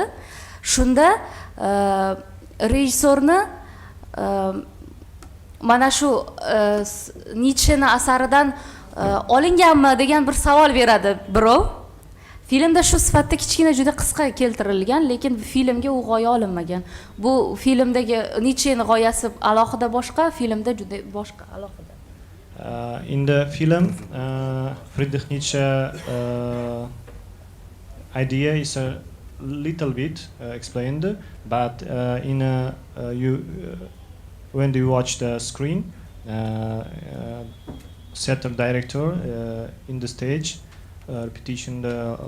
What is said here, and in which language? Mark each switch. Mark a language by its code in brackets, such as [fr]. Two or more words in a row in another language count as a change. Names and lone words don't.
[uz] Shunda rejissorni mana shu Nietzsche'ni asaridan olinganmi degan bir savol beradi birov. Filmda shu sifatda kichkina juda qisqa keltirilgan, lekin filmga u g'oya olinmagan. Bu filmdagi Nietzsche'ning g'oyasi alohida boshqa, filmda juda boshqa alohida. [en] In the film, Friedrich Nietzsche idea is a little bit explained, but when you watch the screen, theater director in the stage repetition the